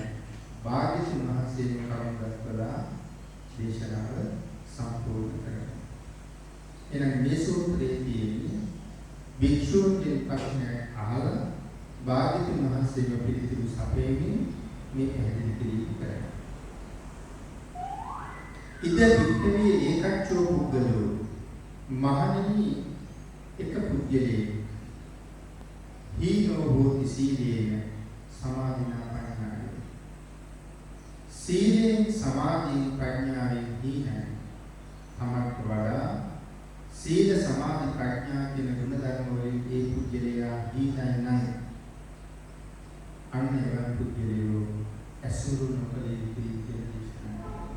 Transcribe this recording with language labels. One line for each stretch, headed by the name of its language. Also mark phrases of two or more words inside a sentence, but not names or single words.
Sinhala: භාග්‍යවතුන් වහන්සේම කරුණු දක්වලා දේශනාව සම්පූර්ණ කරනවා. එහෙනම් මේ සූත්‍රයේ තියෙන්නේ භික්ෂුන්ගේ ප්‍රශ්නයක් අහලා භාග්‍යවතුන් වහන්සේම පිළිතුරු සපයමින් මේ පැහැදිලි කිරීම කරනවා.
Pali: ඉද වික්‍රමී ඒකච්චෝ පුද්ගලෝ
Sinhala: මහණෙනි එක පුද්ගලයෙක්
Pali: හීනෝ හෝති සීලේන සමාධිනා ප්‍රඥාය.
Sinhala: සීලෙන් සමාධි ප්‍රඥාවෙන් හීනයි. තමට වඩා සීල සමාධි ප්‍රඥා කියන ගුණ ධර්ම වලින් ඒ පුද්ගලයා හීනයි නම් අන්න එවන් පුද්ගලයෝ ඇසුරු නොකළ යුතුයි කියන දේශනාව.